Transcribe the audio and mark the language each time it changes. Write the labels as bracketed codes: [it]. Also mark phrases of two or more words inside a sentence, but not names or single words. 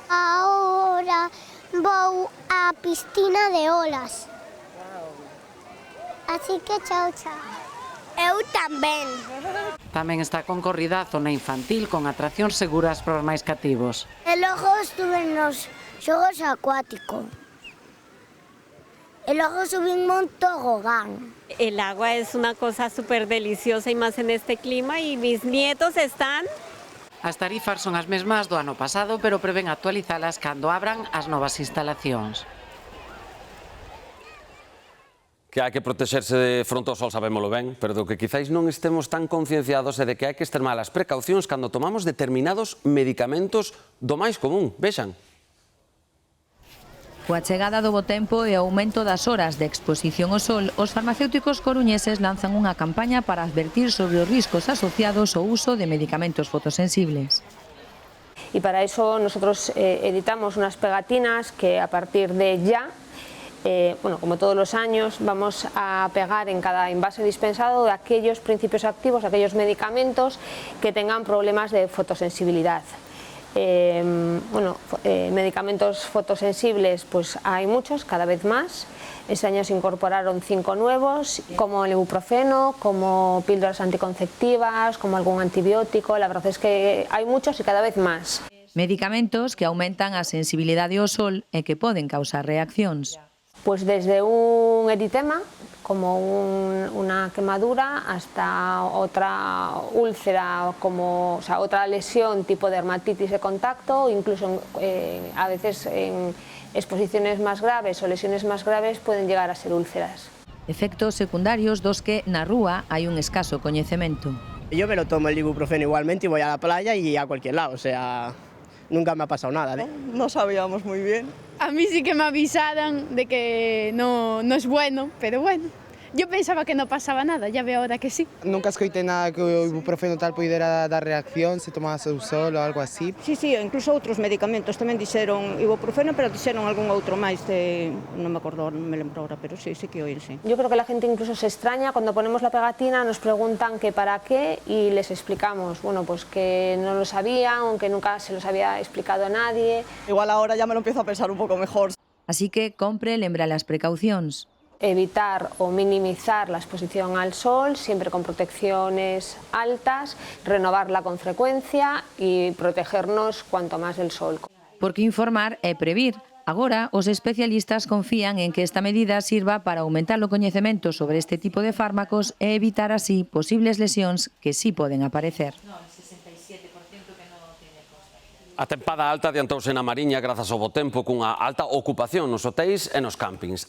[gl] Ahora vou á piscina de olas. Así que chao, chao. Eu tamén. Tamén está concorrida a zona infantil con atraccións seguras para os máis cativos. E logo estuve nos xogos acuáticos. [es] Y luego subimos un tobogán. El agua es una cosa súper deliciosa y más en este clima y mis nietos están... [gl] As tarifas son as mesmas do ano pasado, pero prevén actualizalas cando abran as novas instalacións. Que hai que protexerse de fronte ao sol, sabémolo ben, pero do que quizáis non estemos tan concienciados é de que hai que extremar as precaucións cando tomamos determinados medicamentos do máis común. Vexan. Coa chegada do bo tempo e o aumento das horas de exposición ao sol, os farmacéuticos coruñeses lanzan unha campaña para advertir sobre os riscos asociados ao uso de medicamentos fotosensibles. [es] Y para eso nosotros editamos unas pegatinas que a partir de ya, bueno, como todos los años, vamos a pegar en cada envase dispensado de aquellos principios activos, aquellos medicamentos que tengan problemas de fotosensibilidad. Medicamentos fotosensibles pues hay muchos, cada vez más. Este año se incorporaron 5 nuevos, como el ibuprofeno, como píldoras anticonceptivas, como algún antibiótico. La verdad es que hay muchos y cada vez más. [gl] Medicamentos que aumentan a sensibilidade ao sol e que poden causar reaccións. [es] Pues desde un eritema, como una quemadura, hasta otra úlcera, como, o sea, otra lesión tipo dermatitis de contacto, incluso a veces en exposiciones más graves o lesiones más graves pueden llegar a ser úlceras. [gl] efectos secundarios dos que na rúa hai un escaso coñecemento. [es] Yo me lo tomo el ibuprofeno igualmente y voy a la playa y a cualquier lado, o sea, nunca me ha pasado nada. No sabíamos muy bien. A mí sí que me avisaron de que no es bueno, pero bueno. Yo pensaba que no pasaba nada, ya veo ahora que sí. [gl] Nunca escoitei nada que o ibuprofeno tal pudera dar reacción se tomase o sol ou algo así. Sí, incluso outros medicamentos tamén dixeron ibuprofeno, pero dixeron algún outro máis de... non me acordo, non me lembro ahora, pero sí que oír, sí. [es] Yo creo que la gente incluso se extraña cuando ponemos la pegatina, nos preguntan que para qué y les explicamos, bueno, pues que no lo sabían, aunque nunca se los había explicado a nadie. Igual ahora ya me lo empiezo a pensar un pouco mejor. [gl] Así que compre lembra las precaucións. [es] Evitar o minimizar la exposición al sol, siempre con protecciones altas, renovarla con frecuencia y protegernos cuanto más del sol. [gl] Porque informar é previr. Agora, os especialistas confían en que esta medida sirva para aumentar o coñecemento sobre este tipo de fármacos e evitar así posibles lesións que sí poden aparecer. A tempada alta adiantouse na Mariña grazas ao bo tempo cunha alta ocupación nos hotéis e nos campings.